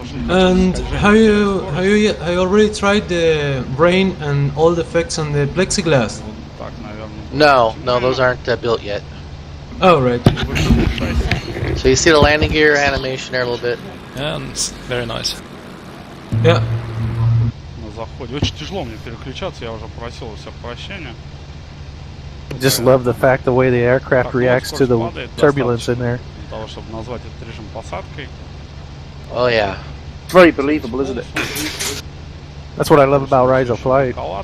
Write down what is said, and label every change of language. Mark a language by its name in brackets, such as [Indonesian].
[English] And have you already tried the brain and all the effects on the plexiglass? No, those aren't built yet. Oh, right. So you see the landing gear animation there a little bit. Yeah, and it's very nice. Yeah. [Russian] Очень тяжело мне переключаться, я уже просил у всех прощения. [English] Just love the fact the way the aircraft reacts to the turbulence in there. [Russian] Для того, чтобы назвать этот режим посадкой. [English] Oh yeah. It's very believable, isn't it? That's what I love about Rise of Flight.